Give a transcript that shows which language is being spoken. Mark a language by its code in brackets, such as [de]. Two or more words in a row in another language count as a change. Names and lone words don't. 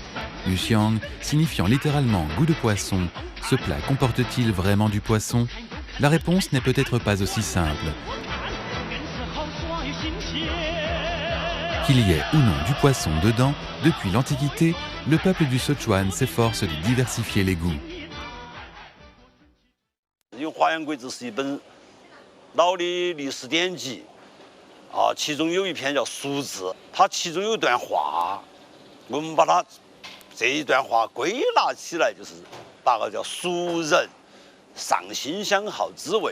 [fr] Yuxiang, signifiant littéralement goût de poisson, ce plat comporte-t-il vraiment du poisson? La réponse n'est peut-être pas aussi simple. Qu'il y ait ou non du poisson dedans, depuis l'Antiquité, le peuple du Sichuan s'efforce de diversifier les goûts. [zh] 因为《华严贵志》是一本老的历史典籍，其中有一篇叫《俗志》，它其中有一段话，我们把它这一段话归纳起来，就是大概叫“俗人上心想好滋味”。